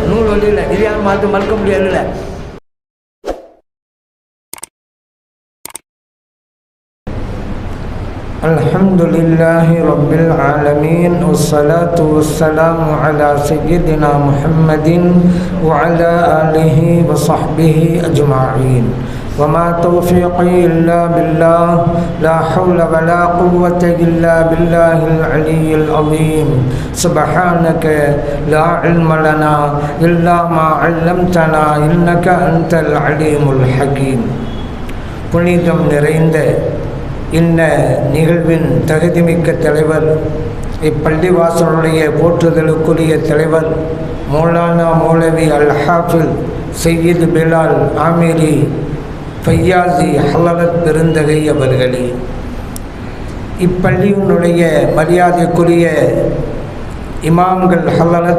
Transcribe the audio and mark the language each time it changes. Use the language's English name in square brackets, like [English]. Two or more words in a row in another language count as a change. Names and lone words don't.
[Tamil] நூல் வழியில் இது யாரும் மறுக்க முடியாதுல்ல. [Arabic] الحمد لله رب العالمين والصلاة والسلام على سيدنا محمد و على آله و صحبه أجمعين. وما توفيقي إلا بالله لا حول ولا قوة إلا بالله العلي العظيم. سبحانك لا علم لنا إلا ما علمتنا إنك أنت العليم الحكيم. [Tamil] புனிதம் நிறைந்த இந்த நிகழ்வின் தகுதிமிக்க தலைவர், இப்பள்ளிவாசலுடைய போற்றுதலுக்குரிய தலைவர் மௌலானா மௌலவி அல் ஹாஃபில் சையீத் பிலால் ஆமீரி ஃபையாசி ஹலரத் பெருந்தகை அவர்களே, இப்பள்ளியினுடைய மரியாதைக்குரிய இமாம்கள் ஹலரத்